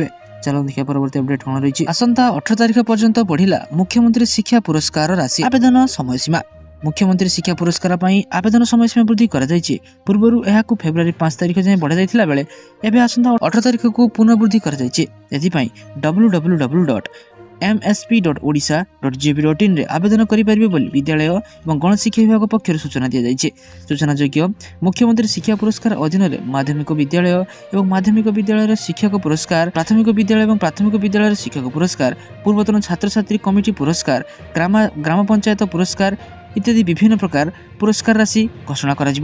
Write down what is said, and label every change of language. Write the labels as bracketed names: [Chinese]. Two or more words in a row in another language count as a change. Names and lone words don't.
[Odia] ଚାଲନ୍ତୁ ଦେଖିବା ପରବର୍ତ୍ତୀ ଅପଡେଟ୍ କ'ଣ ରହିଛି। ଆସନ୍ତା 18 ତାରିଖ ପର୍ଯ୍ୟନ୍ତ ବଢ଼ିଲା ମୁଖ୍ୟମନ୍ତ୍ରୀ ଶିକ୍ଷା ପୁରସ୍କାର ରାଶି। ଆବେଦନ ସମୟସୀମା। ମୁଖ୍ୟମନ୍ତ୍ରୀ ଶିକ୍ଷା ପୁରସ୍କାର ପାଇଁ ଆବେଦନ ସମୟସୀମା ବୃଦ୍ଧି କରାଯାଇଛି। ପୂର୍ବରୁ ଏହାକୁ ଫେବୃଆରୀ 5 ତାରିଖ ଯାଏଁ ବଢ଼ାଯାଇଥିଲା ବେଳେ ଏବେ ଆସନ୍ତା 18 ତାରିଖକୁ ପୁନଃ ବୃଦ୍ଧି କରାଯାଇଛି। ଏଥିପାଇଁ www.msp.odisha.gov.in ରେ ଆବେଦନ କରିପାରିବେ ବୋଲି ବିଦ୍ୟାଳୟ ଏବଂ ଗଣଶିକ୍ଷା ବିଭାଗ ପକ୍ଷରୁ ସୂଚନା ଦିଆଯାଇଛି। ସୂଚନାଯୋଗ୍ୟ, ମୁଖ୍ୟମନ୍ତ୍ରୀ ଶିକ୍ଷା ପୁରସ୍କାର ଅଧୀନରେ ମାଧ୍ୟମିକ ବିଦ୍ୟାଳୟ ଏବଂ ମାଧ୍ୟମିକ ବିଦ୍ୟାଳୟର ଶିକ୍ଷକ ପୁରସ୍କାର, ପ୍ରାଥମିକ ବିଦ୍ୟାଳୟ ଏବଂ ପ୍ରାଥମିକ ବିଦ୍ୟାଳୟର ଶିକ୍ଷକ ପୁରସ୍କାର, ପୂର୍ବତନ ଛାତ୍ରଛାତ୍ରୀ କମିଟି ପୁରସ୍କାର, ଗ୍ରାମ ପଞ୍ଚାୟତ ପୁରସ୍କାର ଇତ୍ୟାଦି ବିଭିନ୍ନ ପ୍ରକାର ପୁରସ୍କାର ରାଶି ଘୋଷଣା କରାଯିବ।